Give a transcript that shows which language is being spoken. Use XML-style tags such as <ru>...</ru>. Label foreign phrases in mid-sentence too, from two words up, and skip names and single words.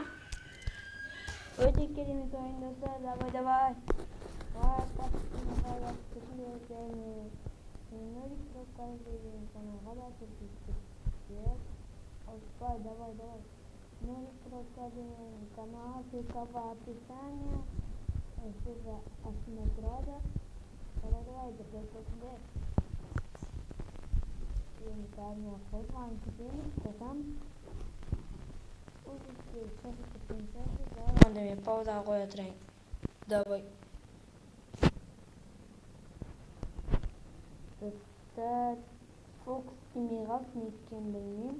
<kk>Өте керемет ойын достар, давай. Нурик прокат деген каналға да подписчиктер.</kk> <ru>Давай.</ru> <kk>Нурик прокат деген канал,</kk> <ru>ссылка в описании.</ru> <kk>Ссылка астында тұрады. Давай, подписчиктер. Енді қазір қосылған қосам. Онда мен паузаға қоя тұрайын. Давай. Достар, фокус тимей қалсын, неткен білмеймін.</kk>